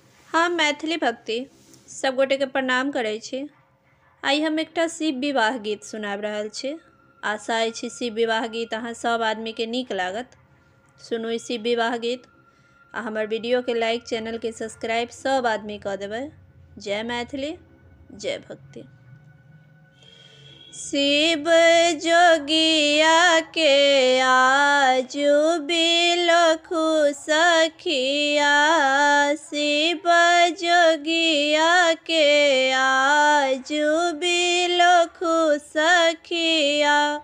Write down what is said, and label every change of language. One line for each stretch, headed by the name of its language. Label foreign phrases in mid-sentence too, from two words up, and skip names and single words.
Maithili: हम मैथिली भक्ति सब गोटे के प्रणाम करै छी। आई हम एकटा शिव विवाह गीत सुनाब रहल छी। आशा अछि शिव विवाह गीत अहाँ सब आदमी के नीक लागत। सुनू ई शिव विवाह गीत आ हमर वीडियो के लाइक, चैनल के सब्सक्राइब सब आदमी कऽ देबै। जय मैथिली, जय भक्ति। शिव जोगिया के आजू बिलखु सखिया, शिव जोगिया के आजू बिलखु सखिया,